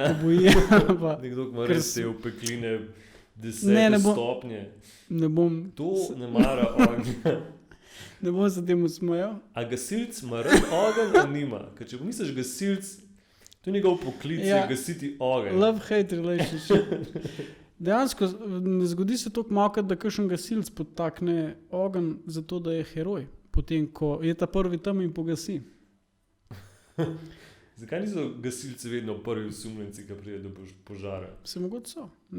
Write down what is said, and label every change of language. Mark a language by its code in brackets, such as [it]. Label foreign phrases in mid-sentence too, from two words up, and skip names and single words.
[sl] lahko boji. pa Nekdo, ki ima ker res s- te opekline Ne, 10 ne bom- stopnje. ne bom, To ne mara ognja. ne bom se temu smejal. A gasilc ima rad ogenj ali nima? Ker če pomisliš gasilc, to je njegov poklic, Ja. je gasiti ogenj. [en] Love-hate relationship. [sl] Dejansko ne zgodi se toliko malo, da kakšen gasilc podtakne ogenj zato, da je heroj. Potem, ko je ta prvi tam in pogasi. Zakaj niso gasilci vedno prvi osumljenci, ki pride do požara? Se mogoče so. Ne,